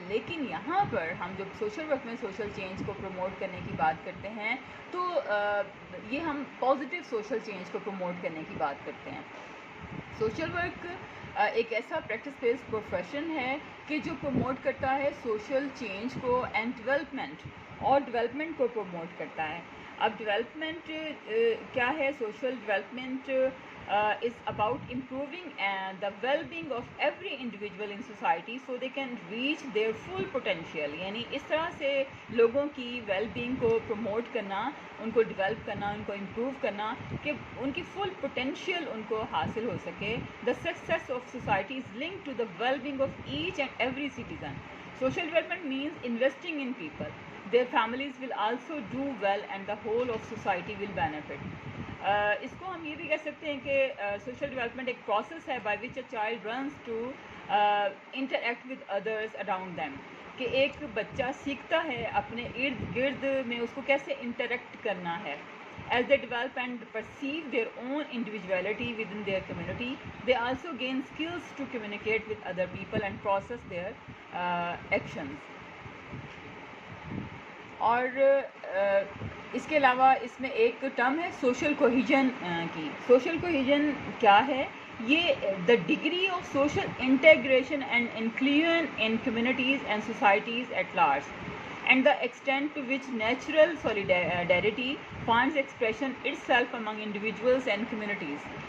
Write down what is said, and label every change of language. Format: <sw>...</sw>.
<ur>لیکن یہاں پر ہم جب سوشل ورک میں سوشل چینج کو پروموٹ کرنے کی بات کرتے ہیں تو یہ ہم پازیٹیو سوشل چینج کو پروموٹ کرنے کی بات کرتے ہیں. سوشل ورک ایک ایسا پریکٹس بیسڈ پروفیشن ہے کہ جو پروموٹ کرتا ہے سوشل چینج کو اینڈ ڈیولپمنٹ کو پروموٹ کرتا ہے. اب ڈیولپمنٹ کیا ہے؟</ur> <en>Social development is about improving the well-being of every individual in society so they can reach their full potential.</en> <ur>یعنی اس طرح سے لوگوں کی ویل بینگ کو پروموٹ کرنا، ان کو ڈیولپ کرنا، ان کو امپروو کرنا کہ ان کی فل پوٹینشیل ان کو حاصل ہو سکے.</ur> <en>The success of society is linked to the well being of each and every citizen. Social development means investing in people. Their families will also do well and the whole of society will benefit.</en> <ur>اس کو ہم یہ بھی کہہ سکتے ہیں کہ social development ایک process ہے</ur> <en>By which a child runs to interact with others around them.</en> <ur>کہ ایک بچہ سیکھتا ہے اپنے ارد گرد میں اس کو کیسے انٹریکٹ کرنا ہے.</ur> <en>As they develop and perceive their own individuality within their community, they also gain skills to communicate with other people and process their actions.</en> <ur>اور اس کے علاوہ اس میں ایک ٹرم ہے سوشل کوہیجن کی. سوشل کوہیجن کیا ہے؟ یہ</ur> <en>The degree of social integration and inclusion in communities and societies at large and the extent to which natural solidarity finds expression itself among individuals and communities.</en>